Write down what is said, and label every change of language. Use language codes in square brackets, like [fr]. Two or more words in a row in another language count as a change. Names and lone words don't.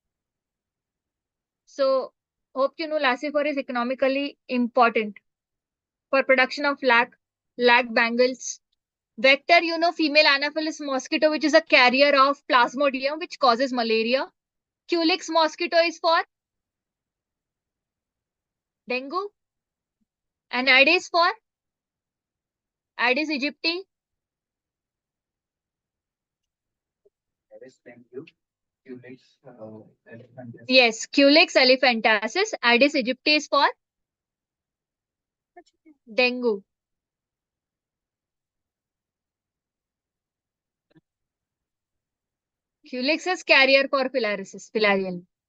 [en] So hope you know Lacifer is economically important for production of lac bangles. Vector, you know, female Anopheles mosquito, which is a carrier of Plasmodium, which causes malaria. Culex mosquito is for dengue. And Aedes for Aedes aegypti. Yes, Culex elephantasis. Aedes aegypti is for dengue. Culex is carrier for filarial.